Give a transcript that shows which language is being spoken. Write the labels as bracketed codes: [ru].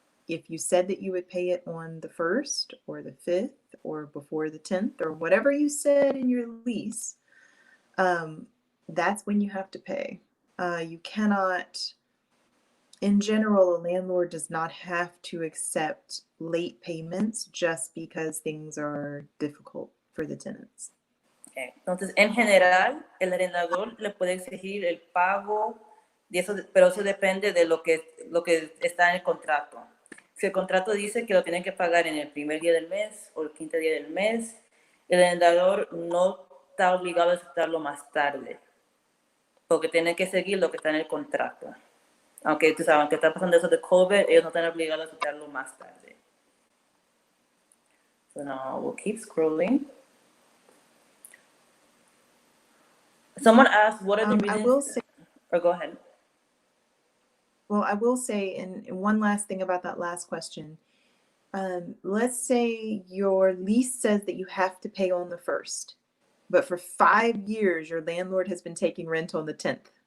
[en] If you said that you would pay it on the 1st or the 5th or before the 10th or whatever you said in your lease, that's when you have to pay. You cannot, in general, a landlord does not have to accept late payments just because things are difficult for the tenants. Okay. [es] Entonces, en general, el arrendador le puede exigir el pago, pero eso depende de lo que está en el contrato. Si el contrato dice que lo tienen que pagar en el primer día del mes o el quinto día del mes, el arrendador no está obligado a aceptarlo más tarde, porque tiene que seguir lo que está en el contrato. Aunque tú sabes, aunque está pasando eso de COVID, ellos no están obligados a aceptarlo más tarde. [en] So now we'll keep scrolling. Someone asked, what are the reasons? I will say, or go ahead. Well, I will say, and one last thing about that last question. Let's say your lease says that you have to pay on the 1st, but for 5 years, your landlord has been taking rent on the 10th.